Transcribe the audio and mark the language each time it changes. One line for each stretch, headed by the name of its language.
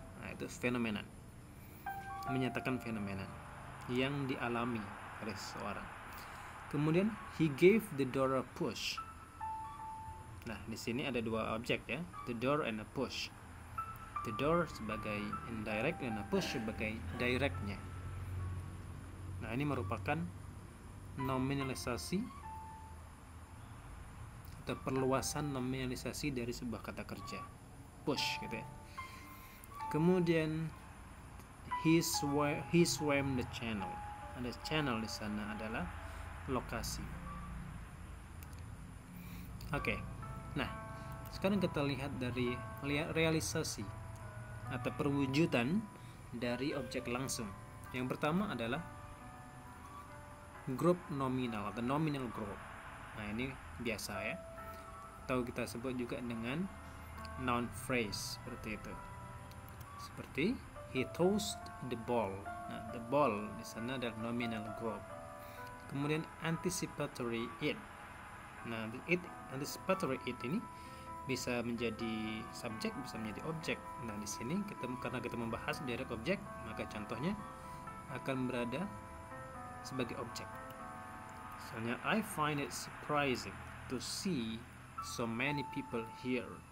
Indonesian: Nah, itu fenomenon, menyatakan fenomena yang dialami oleh seseorang. Kemudian
English: he gave the door a push.
Indonesian: Nah, di sini ada dua objek ya,
English: the door and a push. The door
Indonesian: sebagai indirect dan
English: a push
Indonesian: sebagai directnya. Nah, ini merupakan nominalisasi atau perluasan nominalisasi dari sebuah kata kerja, push gitu ya. Kemudian
English: he swam the channel.
Indonesian: Ada channel di sana adalah lokasi. Oke. Nah, sekarang kita lihat dari realisasi atau perwujudan dari objek langsung. Yang pertama adalah group nominal atau nominal group. Nah, ini biasa ya. Atau kita sebut juga dengan noun phrase seperti itu. Seperti
English: he tossed the ball.
Indonesian: Nah,
English: the ball
Indonesian: di sana adalah nominal group. Kemudian anticipatory it. Nah, anticipatory it ini bisa menjadi subjek, bisa menjadi objek. Nah, di sini karena kita membahas direct object, maka contohnya akan berada sebagai objek. Misalnya,
English: I find it surprising to see so many people here.